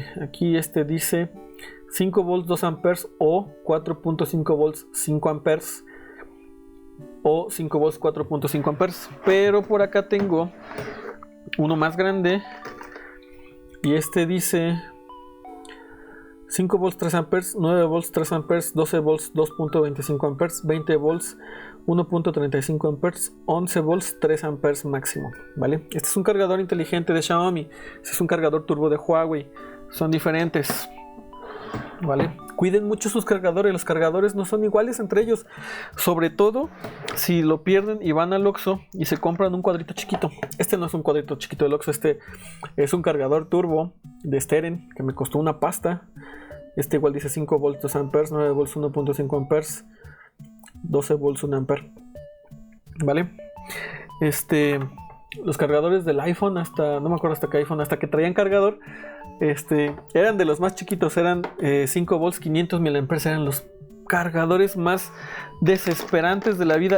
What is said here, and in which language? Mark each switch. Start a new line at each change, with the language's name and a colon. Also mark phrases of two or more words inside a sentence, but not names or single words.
Spanish: Aquí dice 5 volts 2 amperes o 4.5 volts 5 amperes. o 5 volts 4.5 amperes. Pero por acá tengo uno más grande y este dice 5 volts 3 amperes, 9 volts 3 amperes, 12 volts 2.25 amperes, 20 volts 1.35 amperes, 11 volts 3 amperes máximo, ¿vale? Este es un cargador inteligente de Xiaomi, este es un cargador turbo de Huawei, son diferentes, ¿vale? Cuiden mucho sus cargadores, los cargadores no son iguales entre ellos, sobre todo si lo pierden y van al Oxxo y se compran un cuadrito chiquito. Este no es un cuadrito chiquito del Oxxo, este es un cargador turbo de Steren que me costó una pasta. Este igual dice 5 volts 2 amperes, 9 volts 1.5 amperes, 12 volts 1 ampere, ¿vale? Los cargadores del iPhone, hasta no me acuerdo hasta qué iPhone, hasta que traían cargador, eran de los más chiquitos, eran 5 volts 500 miliamperes, eran los cargadores más desesperantes de la vida.